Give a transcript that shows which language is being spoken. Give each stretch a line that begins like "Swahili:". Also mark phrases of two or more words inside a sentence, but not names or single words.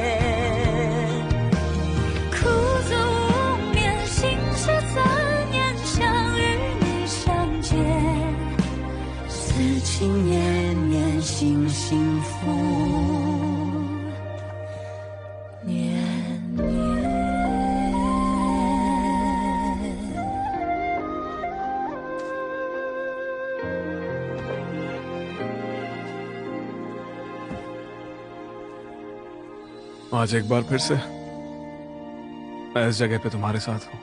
Chinese: 苦纵无眠，心事怎言？想与你相见，此情绵绵，心幸福。年年。
Hindi: आज एक बार फिर से मैं इस जगह पे तुम्हारे साथ हूँ।